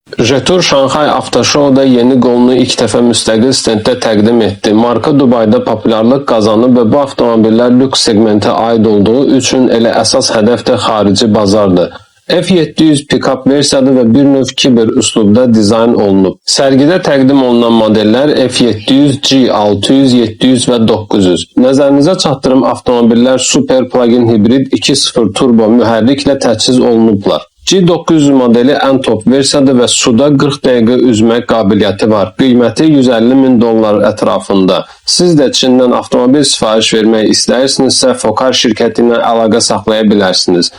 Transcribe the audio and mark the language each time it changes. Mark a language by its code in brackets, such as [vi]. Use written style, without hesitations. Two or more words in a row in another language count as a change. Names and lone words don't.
[az] Jetur Şanxay Avtoshow'da yeni qolunu ilk dəfə müstəqil stenddə təqdim etdi. Marka Dubayda populyarlıq qazanıb və bu avtomobillər lüks segmentə aid olduğu üçün elə əsas hədəf də xarici bazardır. F700 pick-up versiyadır və bir növ kiber üslubda dizayn olunub. Sərgidə təqdim olunan modellər F700, G600, 700 və 900. Nəzərinizə çatdırım avtomobillər [en] super plug-in [az] hibrid 2.0 turbo mühərriklə təchiz olunublar. G900 modeli ən top versiyadır və suda 40 dəqiqə üzmək qabiliyyəti var. Qiyməti $150.000 ətrafında. Siz də Çindən avtomobil sifariş vermək istəyirsinizsə, Fokar şirkəti ilə əlaqə saxlaya bilərsiniz.